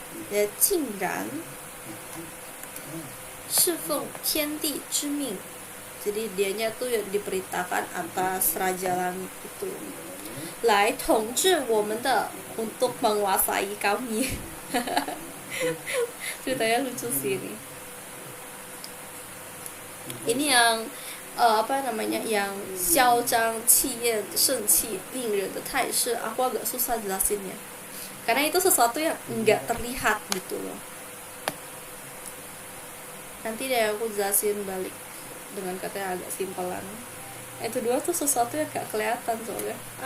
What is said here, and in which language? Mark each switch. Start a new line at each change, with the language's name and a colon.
Chinese: Ya, 竟然是奉天地之命.
Indonesian: Jadi dianya tuh yang diperintahkan atas raja langit itu.
Chinese: 来统治我们的,
Indonesian: untuk menguasai kami. Ceritanya lucu sih ini. Ini yang apa namanya, yang
Chinese: 嚣张气焰盛气令人的态势.
Indonesian: Aku agak susah jelasinnya karena itu sesuatu yang enggak terlihat gitu loh. Nanti deh aku jelasin balik dengan kata yang agak simpelan. Itu dua tuh sesuatu yang gak kelihatan soalnya.